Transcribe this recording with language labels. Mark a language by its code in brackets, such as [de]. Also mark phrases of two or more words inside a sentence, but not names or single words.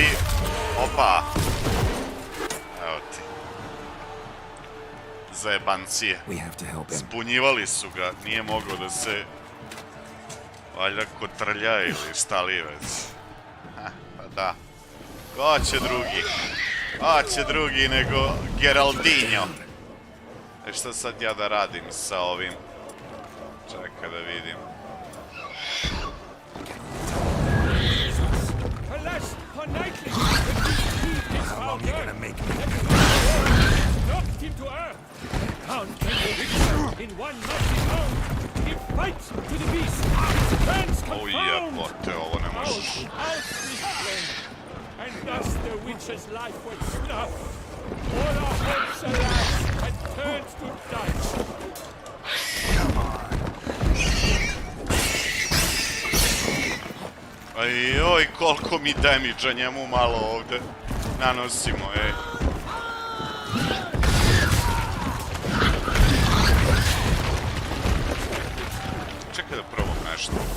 [sr] Opa! Evo ti. Zajebancije. [en] We have to help him. [sr] Zbunjivali su ga, nije mogao da se... Valjda kotrlja ili šta li već. Pa da. Ko će drugi? Ko će drugi nego Geraldinho? E šta sad ja da radim sa ovim? Čekaj da vidim. [en] How long you gonna make me? Knocked him to earth. Down came the victor in one mighty bound. He fights to the beast. Turns O confound. [sr] jebote, ovo ne možeš. [en] Out this flame. And thus the witch's life was snuffed. All our hopes, alas, had turned to dust. Come on. [sr] Ajoj, koliko mi damage-a njemu malo ovde nanosimo, ej. Čekaj da probam nešto.